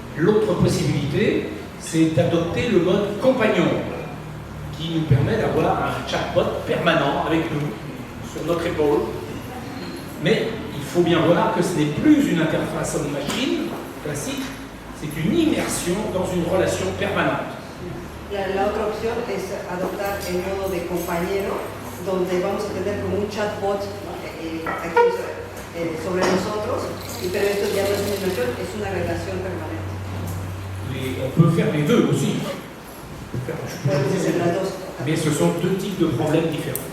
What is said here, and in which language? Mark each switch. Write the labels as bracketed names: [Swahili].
[French] L'autre possibilité, c'est d'adopter le mode compagnon, qui nous permet d'avoir un chatbot permanent avec nous, sur notre épaule. Mais il faut bien voir que ce n'est plus une interface homme-machine classique, c'est une immersion dans une relation permanente. [Spanish] La otra opción es adoptar el modo de compañero, donde vamos a tener como un chatbot aquí sobre nosotros, pero esto ya no es una inmersión, es una relación permanente. [French] On peut faire les deux aussi. [Spanish] Podemos hacer las dos. [French] Mais ce sont deux types de problèmes différents.